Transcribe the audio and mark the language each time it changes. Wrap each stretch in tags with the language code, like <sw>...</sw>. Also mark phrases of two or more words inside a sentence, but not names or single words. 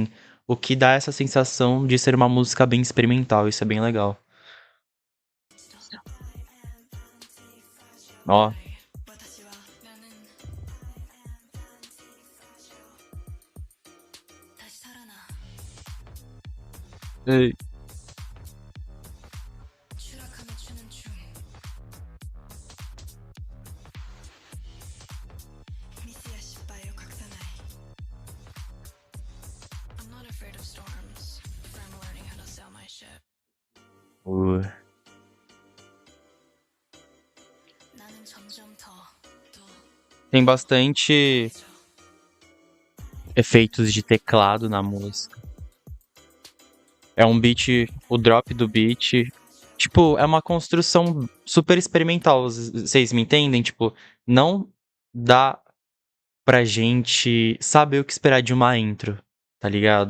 <pt>O que dá essa sensação de ser uma música bem experimental. Isso é bem legal. Ó. Ei.</pt> <en>I'm not afraid of storms, for I'm learning how to sail my ship.</en> <ko>나는 점점 더</ko> <pt>Tem bastante efeitos de teclado na música. É um beat, o drop do beat. Tipo, é uma construção super experimental. Vocês me entendem? Tipo, não dá pra gente saber o que esperar de uma intro, tá ligado?</pt>